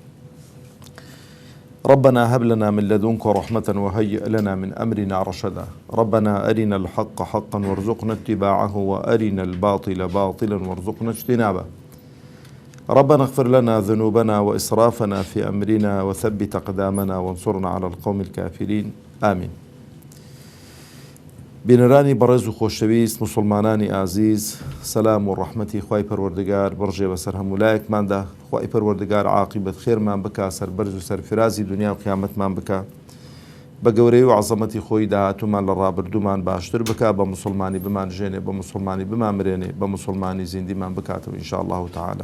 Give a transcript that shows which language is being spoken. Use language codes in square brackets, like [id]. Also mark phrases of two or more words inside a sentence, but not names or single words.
[ar] ربنا هب لنا من لدنك رحمة وهيئ لنا من أمرنا رشدا. ربنا أرنا الحق حقا وارزقنا اتباعه وأرنا الباطل باطلا وارزقنا اجتنابه. ربنا اغفر لنا ذنوبنا وإسرافنا في أمرنا وثبت أقدامنا وانصرنا على القوم الكافرين آمين. [ckb] بینەرانی بەڕێز و خۆشەویست مسلمانانی ئازیز، سەلام و ڕەحمەتی خوای پەروەردگار بڕژێ بەسەر هەموو لایەکماندا. خوای پەروەردگار عاقبەت خێرمان بکا، سەربەرز و سەرفرازی دنیا و قیامەتمان بکا، بە گەورەی و عەزەمەتی خۆی داهاتوومان لە ڕابردوومان باشتر بکا، بە مسلمانی بمانژێنێ، بە مسلمانی بمامرێنێ، بە مسلمانی زیندیمان بکاتەوە [ar] ئینشاء الله تعالی.